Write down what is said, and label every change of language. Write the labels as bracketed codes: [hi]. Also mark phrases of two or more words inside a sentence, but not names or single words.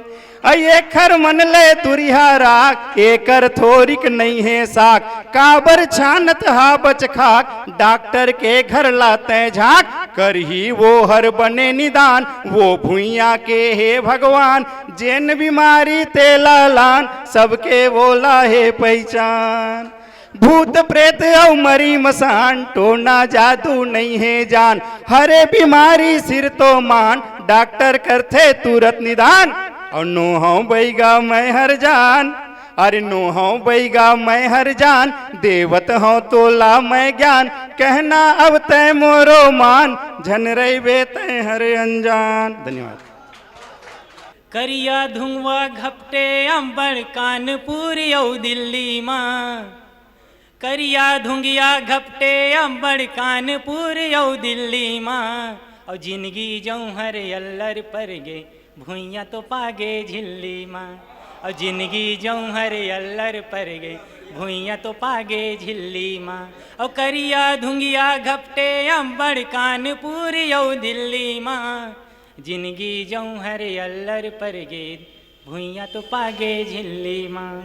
[hne] ये खर मन ले तुरिहा राख, एकर थोरिक नहीं है साख, काबर छानत हा बच खाक, डॉक्टर के घर लाते झाक, कर ही वो हर बने निदान, वो भुइया के है भगवान, जेन बीमारी तेला लान, सबके बोला है पहचान। भूत प्रेत औ मरी मसान, टोना जादू नहीं है जान, हरे बीमारी सिर तो मान, डॉक्टर करते तुरंत निदान। और नो हूँ बैगा मैं हर जान, अरे नो हूँ बैगा मैं हर जान, देवत हूँ तो ला मैं ज्ञान, कहना अब तय मोरो मान, झन रही बे तय हर अनजान। धन्यवाद। करिया धुआं घपटे अंबड़ कानपुर यौ दिल्ली माँ, करिया धुंगिया घपटे अंबड़ कानपुर यौ दिल्ली माँ, और जिंदगी जऊँ हर अल्लर पर गे भुइया तो पागे झिल्ली माँ, और जिंदगी जऊँ हर अल्लर पर गे भुइया तो पागे झिल्ली माँ। और करिया धुंगिया घपटे अंबड़ कानपुर यौ दिल्ली माँ, जिंदगी जऊँ हर अल्लर पर गे भुइया तो पागे झिल्ली माँ।